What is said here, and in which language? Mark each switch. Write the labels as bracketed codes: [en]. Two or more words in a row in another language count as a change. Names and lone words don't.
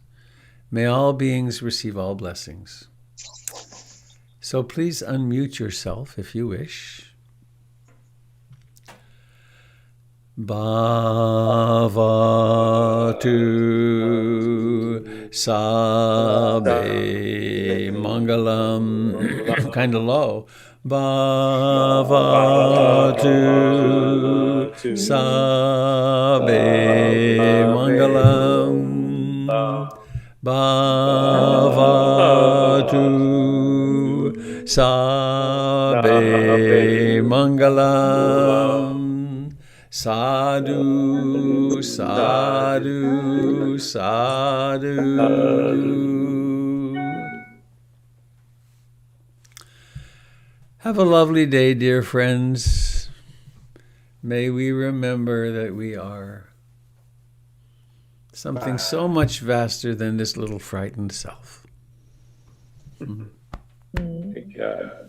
[en] May all beings receive all blessings. So please unmute yourself if you wish. [pi] Bhavatu Sabe Mangalam. [en] Kind of low. [pi] Bhavatu Sabe Mangalam. Bhavatu Sabe Mangalam. Sadhu, sadhu, sadhu. [en] Have a lovely day, dear friends. May we remember that we are something so much vaster than this little frightened self. Thank God.